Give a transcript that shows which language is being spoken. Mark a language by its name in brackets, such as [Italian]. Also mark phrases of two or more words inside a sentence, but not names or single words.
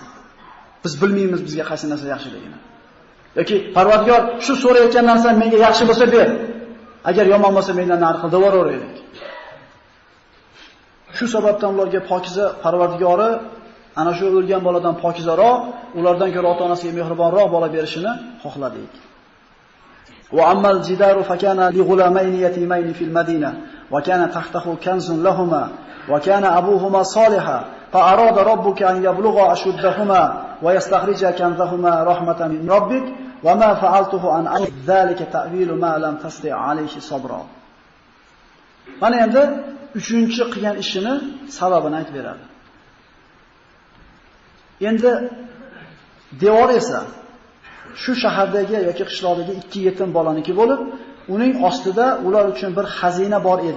[Uzbek] Biz bilmaymiz bizga qaysi narsa yaxshiligini. Yoki Parvardigor shu so'rayotgan narsa menga yaxshi bo'lsa ber. Agar yomon bo'lsa mendan nari qil devoraylik. Shu sababdan ularga pokiza Parvardigori ana shu o'lgan boladan pokizaroq, ulardan ko'ra ota-onasiga mehribonroq bola berishini xohladik. [Arabic] وأما الجدار فكان لغلامين يتيمين في المدينة وكان تحته كنز لهما وكان أبوهما صالحا فأراد ربك أن يبلغا أشدهما ويستخرجا كنزهما رحمة من ربك وما فعلته عن أمر ذلك تأويل ما لم تستطع عليه صبرا. [Uzbek] Mana endi 3-chi qilgan ishini sababini aytib beradi. Endi devor esa shu shahardagi yoki qishloqdagi 2 yetim bolaniki bo'lib, uning ostida ular uchun bir xazina bor edi.